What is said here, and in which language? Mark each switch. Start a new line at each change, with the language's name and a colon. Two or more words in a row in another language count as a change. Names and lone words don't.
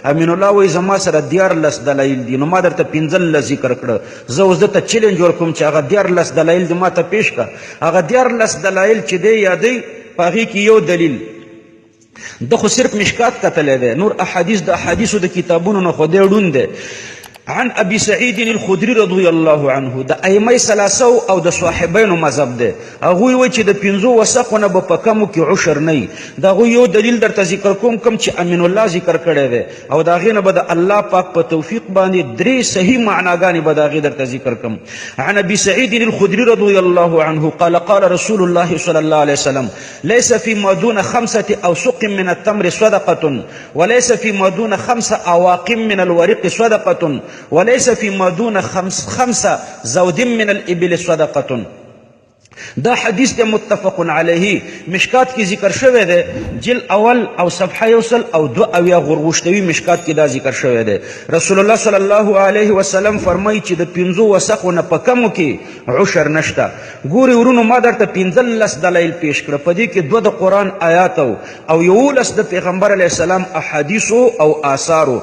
Pashto: امین الله وایي زما سره 14 دلایل دي نو ما درته 15 ذکر کړه. زه اوس دته چیلنج ورکوم چې هغه 14 دلایل دي ما ته پیش کړه. هغه 14 دلایل چې دی یادوي په هغې کې یو دلیل د خو صرف مشکات کتلی دی، نور احادیث د احادیثو د کتابونو نه خو دی ړوند دی.
Arabic: عن ابي سعيد الخدري رضي الله عنه
Pashto: د ائمه ثلاثه او د صاحبینو مذهب دی. هغوی وایي چې د 15 وسقو نه به په کمو کې عشر نه وي. د هغوی یو دلیل درته ذکر کوم کوم چې امین الله ذکر کړی دی او د هغې نه به د الله پاک په توفیق باندې 3 صحیح معناګانې به د هغې درته ذکر کوم.
Arabic: عن ابي سعيد الخدري رضي الله عنه قال قال رسول الله صلى الله عليه وسلم ليس فيما دون 5 أوسق من التمر صدقة وليس فيما دون 5 أواق من الورق صدقة وليس فيما دون 5 زود من الإبل صدقة.
Pashto: دا حدیث دی
Arabic: متفق علیه،
Pashto: مشکات کی ذکر شوی دی جل اول او صفحه 1 او 2 اویا غرغشتوی مشکات کی دا ذکر شوی دی. رسول الله
Arabic: صلی الله علیه وسلم
Pashto: فرمایي چې د 15 وسقو نه په کمو کې عشر نشته. ګوري ورونو ما درته 15 دلایل پیش کړه، په دې کې 2 د قرآن آیات او 11 د پیغمبر
Arabic: علیه السلام
Pashto: احادیثو او آثارو.